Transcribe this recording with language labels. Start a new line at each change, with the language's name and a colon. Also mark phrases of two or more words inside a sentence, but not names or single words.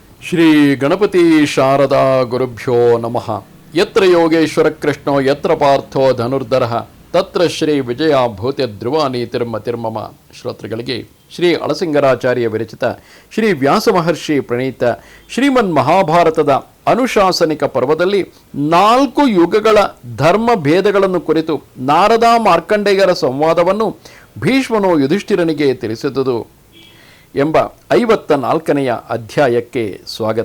Sanskrit: ಶ್ರೀ ಗಣಪತಿ ಶಾರದಾ ಗುರುಭ್ಯೋ ನಮಃ. ಯತ್ರ ಯೋಗೇಶ್ವರ ಕೃಷ್ಣೋ ಯತ್ರ ಪಾರ್ಥೋ ಧನುರ್ಧರಃ ತತ್ರ ಶ್ರೀ ವಿಜಯ ಭೂತ್ಯ ಧ್ರುವ ನೀತಿರ್ಮತಿರ್ಮಮ.
Kannada: ಶ್ರೋತೃಗಳಿಗೆ ಶ್ರೀ ಅಳಸಿಂಗರಾಚಾರ್ಯ ವಿರಚಿತ ಶ್ರೀ ವ್ಯಾಸ ಮಹರ್ಷಿ ಪ್ರಣೀತ ಶ್ರೀಮನ್ ಮಹಾಭಾರತದ ಅನುಶಾಸನಿಕ ಪರ್ವದಲ್ಲಿ 4 ಯುಗಗಳ ಧರ್ಮ ಭೇದಗಳನ್ನು ಕುರಿತು ನಾರದ ಮಾರ್ಕಂಡೇಯರ ಸಂವಾದವನ್ನು ಭೀಷ್ಮನು ಯುಧಿಷ್ಠಿರನಿಗೆ ತಿಳಿಸಿದುದು ಎಂಬ 54ನೆಯ ಅಧ್ಯಾಯಕ್ಕೆ ಸ್ವಾಗತ.